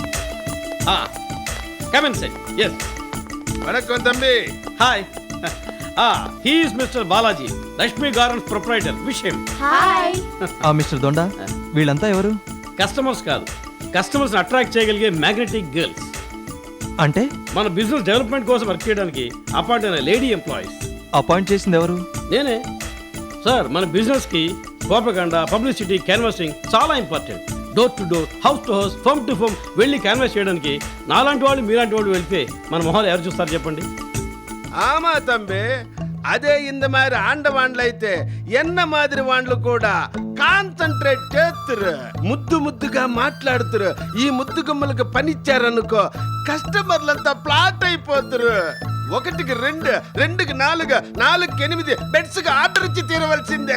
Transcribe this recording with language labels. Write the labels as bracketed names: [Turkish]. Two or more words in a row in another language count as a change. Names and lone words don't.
[English] Come inside. Yes. [Tamil] வணக்கம் தம்பி. [English] Hi. He is Mr. Balaji, Lakshmi Gardens proprietor. Wish him. Hi. [Telugu] మిస్టర్ దొండా, వీళ్ళంతా ఎవరు? కస్టమర్స్ కాదు, [English] customers attract [Telugu] చేయగలిగే [English] magnetic girls. [Telugu] అంటే మన [English] business development [Telugu] కోసం వర్క్ చేయడానికి అపాయింట్ అయిన [English] lady employees. [Telugu] అపాయింట్ చేసింది ఎవరు? నేనే సార్. మన బిజినెస్ కి [English] propaganda, publicity, canvassing [Telugu] చాలా ఇంపార్టెంట్. [English] door to door, house to house, firm to firm [Telugu] వెళ్ళి క్యాన్వాస్ చేయడానికి నాలాంటి వాళ్ళు మీలాంటి వాళ్ళు వెళ్తే మన మొహాలు ఎవరు చూస్తారు చెప్పండి? [Tamil] ஆமா தம்பி, அதே இந்த மாதிரி ஆண்டவான்ல [Telugu] అయితే ఎన్న మాదిరి వాండ్లు కూడా కాన్సంట్రేట్ చేస్తురు, ముద్దు ముద్దుగా మాట్లాడుతురు. ఈ ముద్దు గుమ్మలకు పనిచ్చారనుకో కస్టమర్లంతా ప్లాట్ అయిపోతురు. 1కి 2, 2కి 4, 4కి 8 బెడ్స్ కి ఆర్డర్ ఇచ్చి తీరవలసిందే.